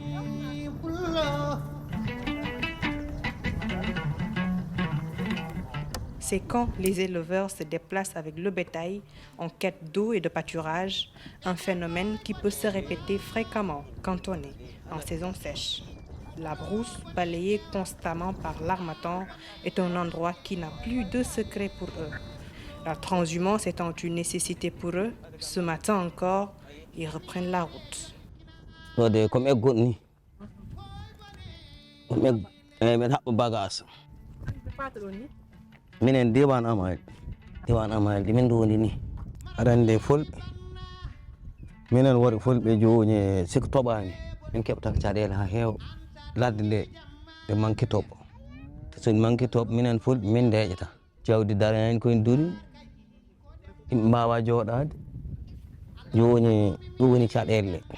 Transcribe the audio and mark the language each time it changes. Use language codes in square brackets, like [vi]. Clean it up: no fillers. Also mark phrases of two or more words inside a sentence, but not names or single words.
[fr] C'est quand les éleveurs se déplacent avec le bétail en quête d'eau et de pâturage, un phénomène qui peut se répéter fréquemment quand on est en saison sèche. La brousse, balayée constamment par l'armatan, est un endroit qui n'a plus de secret pour eux. La transhumance étant une nécessité pour eux, ce matin encore, ils reprennent la route. [ff] Minen diwan amal dimin duwoni ni arande fulɓe minen wori fulɓe joni siko toɓani min keɓta caɗele ha heewa ladde nde ɓe manque toɓo so manque toɓo minen fulɓe min deƴata jawdi darani koye duuri yimɓe mbawa jooɗade joni ɗum woni caɗele